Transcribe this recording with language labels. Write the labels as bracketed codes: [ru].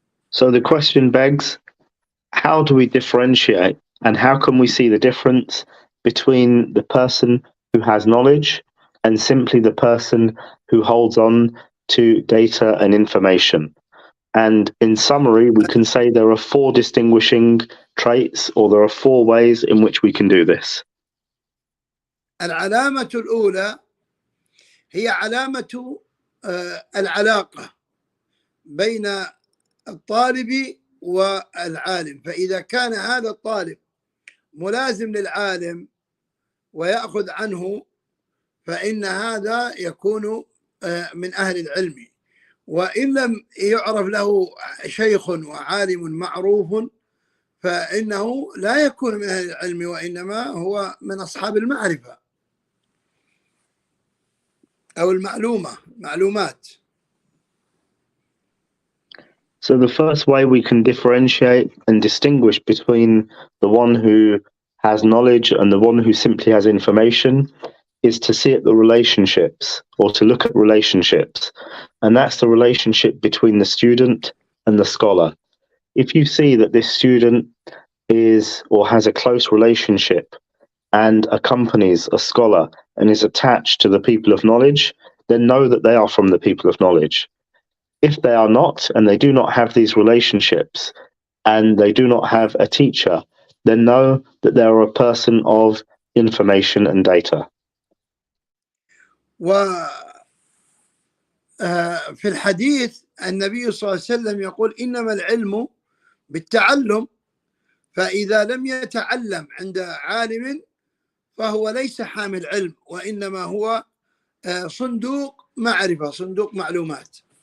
[en] So the question begs, how do we differentiate and how can we see the difference between the person who has knowledge and simply the person who holds on to data and information? And in summary, we can say there are 4 distinguishing traits, or there are 4 ways in which we can do this. [ar] العلامة الأولى هي علامة العلاقة بين الطالب والعالم، فإذا كان هذا الطالب ملازم للعالم ويأخذ عنه فإن هذا يكون من أهل العلم، وإن لم يعرف له شيخ وعالم معروف فإنه لا يكون من أهل العلم وإنما هو من أصحاب المعرفة أو معلومات. [en] So the first way we can differentiate and distinguish between the one who has knowledge and the one who simply has information is to see at the relationships, or to look at relationships. And that's the relationship between the student and the scholar. If you see that this student is or has a close relationship and accompanies a scholar and is attached to the people of knowledge, then know that they are from the people of knowledge. If they are not, and they do not have these relationships, and they do not have a teacher, then know that they are a person of information and data. [ar] وفي الحديث النبي صلى الله عليه وسلم يقول إنما العلم بالتعلم، فإذا لم يتعلم عند عالم فهو ليس حامل علم وإنما هو صندوق معرفة، صندوق معلومات.